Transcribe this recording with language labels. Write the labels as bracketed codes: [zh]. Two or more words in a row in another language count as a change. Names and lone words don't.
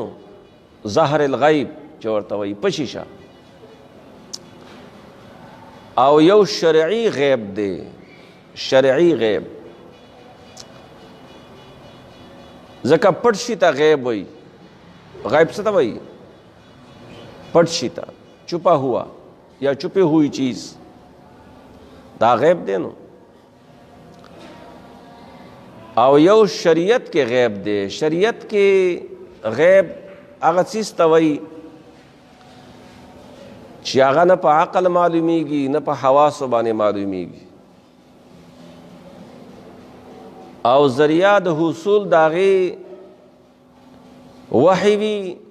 [ps] نو ظهر الغیب چې ورته وایي پشیشه. او یو شرعي غیب دی، شرعي غیب. ځکه پټ شي ته غیب وایي. غیب څه ته وایي؟ پټ شي ته، [ur] چھپا ہوا یا چھپی ہوئی چیز، [ps] دا غیب دی. نو او یو شریعت کې غیب دی. شریعت کې غیب هغه څیز ته وایي چې هغه نه په عقل معلومیږي نه په حواسو باندې معلومیږي، او ذریعہ د حصول د هغې وحی وي،